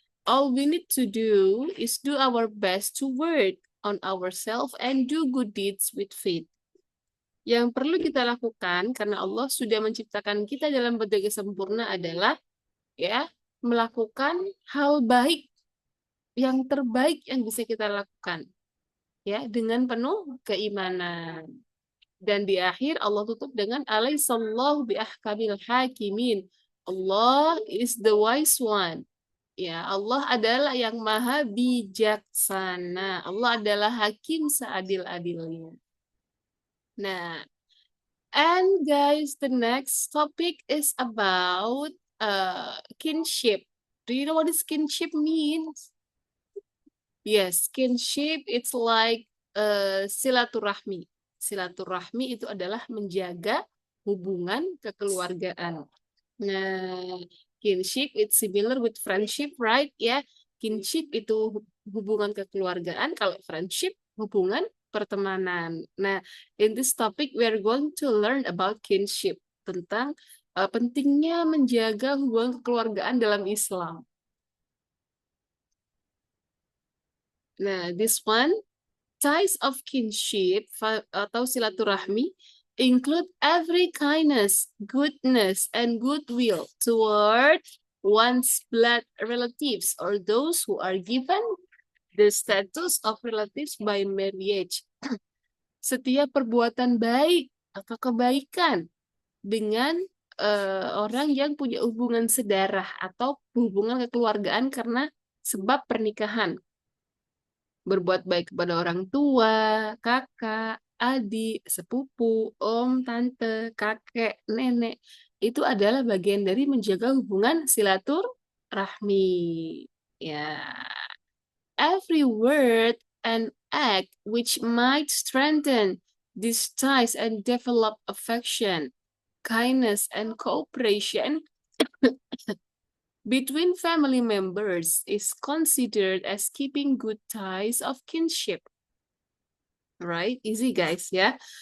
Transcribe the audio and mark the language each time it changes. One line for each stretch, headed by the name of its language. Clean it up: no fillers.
English: All we need to do is do our best to work on ourselves and do good deeds with faith.
Indonesian: Yang perlu kita lakukan karena Allah sudah menciptakan kita dalam bentuk yang sempurna adalah ya melakukan hal baik yang terbaik yang bisa kita lakukan ya dengan penuh keimanan. Dan di akhir Allah tutup dengan
Arabic: alaihissallahu biahkamil hakimin.
English: Allah is the wise one.
Indonesian: Ya, Allah adalah yang maha bijaksana. Allah adalah hakim seadil-adilnya.
English: Nah, and guys, the next topic is about kinship. Do you know what is kinship means? Yes, kinship it's like silaturahmi.
Indonesian: Silaturahmi itu adalah menjaga hubungan kekeluargaan.
English: Nah, kinship it's similar with friendship, right?
Indonesian: Ya, kinship itu hubungan kekeluargaan, kalau friendship hubungan pertemanan.
English: Nah, in this topic we are going to learn about kinship,
Indonesian: tentang pentingnya menjaga hubungan kekeluargaan dalam Islam.
English: Nah, this one, ties of kinship atau silaturahmi include every kindness, goodness, and goodwill toward one's blood relatives or those who are given the status of relatives by marriage.
Indonesian: Setiap perbuatan baik atau kebaikan dengan orang yang punya hubungan sedarah atau hubungan kekeluargaan karena sebab pernikahan. Berbuat baik kepada orang tua, kakak, adik, sepupu, om, tante, kakek, nenek. Itu adalah bagian dari menjaga hubungan silaturahmi.
English: Ya, every word and act which might strengthen these ties and develop affection, kindness, and cooperation between family members is considered as keeping good ties of kinship. Right? Easy guys ya.